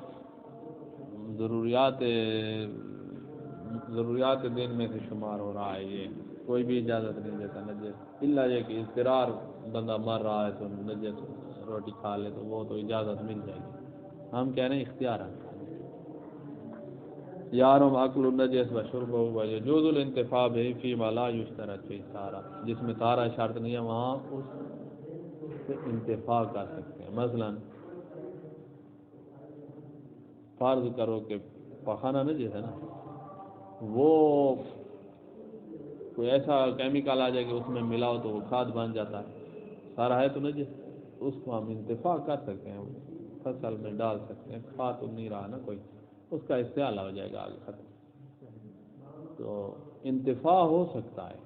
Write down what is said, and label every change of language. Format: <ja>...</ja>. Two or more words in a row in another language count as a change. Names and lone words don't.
<ur>ضروریات دین میں سے شمار ہو رہا ہے، یہ کوئی بھی اجازت نہیں دیتا نجس، الا یہ کہ اضطرار بندہ مر رہا ہے تو نجس روٹی کھا لے تو وہ تو اجازت مل جائے گی، ہم کہہ رہے ہیں اختیار ہے۔</ur> <ar>یارم عقل النجس و شرب و یجوز الانتفاع به فيما لا يشترط فيه طہارہ،</ar> <ur>جس میں طہارہ شرط نہیں ہے وہاں اس سے انتفاع کر سکتے ہیں، مثلا فرض کرو کہ پخانہ نجس ہے نا، وہ کوئی ایسا کیمیکل آ جائے کہ اس میں ملاؤ تو وہ کھاد بن جاتا ہے، سارا ہے تو نجس، اس کو ہم انتفاع کر سکتے ہیں، فصل میں ڈال سکتے ہیں، کھا تو نہیں رہا نا کوئی، اس کا استعمال ہو جائے گا آگے ختم، تو انتفاع ہو سکتا ہے۔</ur>